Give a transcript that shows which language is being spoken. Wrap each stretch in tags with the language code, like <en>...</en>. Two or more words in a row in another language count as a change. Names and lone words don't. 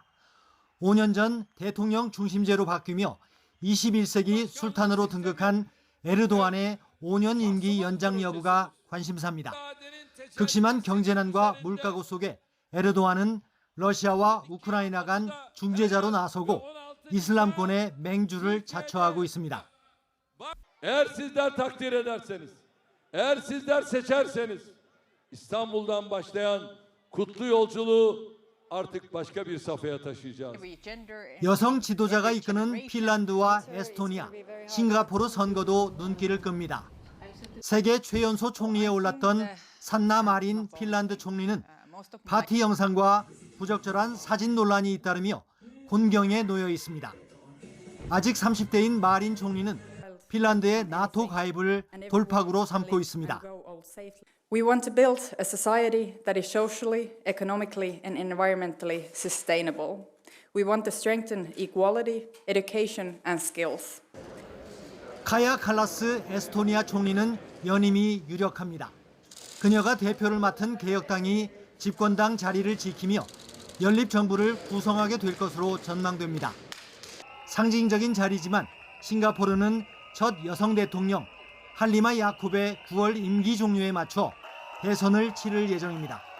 <ko>5년 전 대통령 중심제로 바뀌며 21세기 술탄으로 등극한 에르도안의 5년 임기 연장 여부가 관심사입니다. 극심한 경제난과 물가고 속에 에르도안은 러시아와 우크라이나 간 중재자로 나서고 이슬람권의 맹주를 자처하고 있습니다.</ko> <tr>Eğer sizler takdir ederseniz, eğer sizler seçerseniz İstanbul'dan başlayan kutlu yolculuğu artık başka bir safhaya taşıyacağız.</tr> <ko>여성 지도자가 이끄는 핀란드와 에스토니아, 싱가포르 선거도 눈길을 끕니다. 세계 최연소 총리에 올랐던 산나 마린 핀란드 총리는 파티 영상과 부적절한 사진 논란이 잇따르며 곤경에 놓여 있습니다. 아직 30대인 마린 총리는 핀란드의 나토 가입을 돌파구로 삼고 있습니다.</ko> <en>We want to build a society that is socially, economically, and environmentally sustainable. We want to strengthen equality, education, and skills.</en> <ko>카야 칼라스 에스토니아 총리는 연임이 유력합니다. 그녀가 대표를 맡은 개혁당이 집권당 자리를 지키며 연립정부를 구성하게 될 것으로 전망됩니다. 상징적인 자리지만 싱가포르는 첫 여성 대통령 할리마 야콥의 9월 임기 종료에 맞춰 대선을 치를 예정입니다.</ko>